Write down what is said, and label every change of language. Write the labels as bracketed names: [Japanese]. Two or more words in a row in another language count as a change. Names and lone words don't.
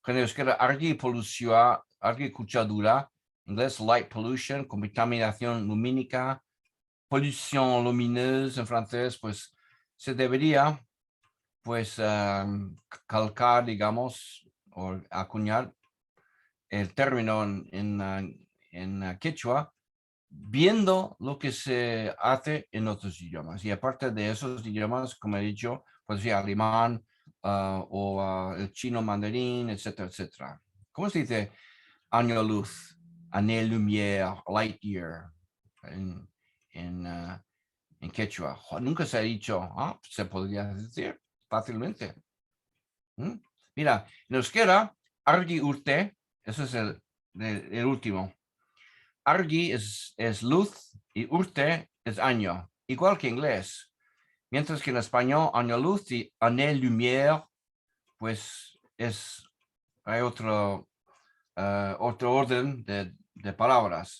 [Spanish] En euskera, agricultura, inglés, [English] light pollution, [Spanish] contaminación lumínica, [French] pollution lumineuse [Spanish] en francés, pues se debería, pues, calcar, digamos, o acuñar el término en quechua, viendo lo que se hace en otros idiomas. Y aparte de esos idiomas, como he dicho, pues sí, alemán o el chino mandarín, etcétera, etcétera. ¿Cómo se dice año luz, [French] année lumière, [English] light year [Spanish] en quechua? Nunca se ha dicho, se podría decir fácilmente. Mira, en euskera, [Basque] argi urte, [Spanish] eso es el último. Argi es luz y urte es año, igual que en inglés. Mientras que en español, año luz y [French] année lumière, [Spanish] pues hay otro orden de palabras.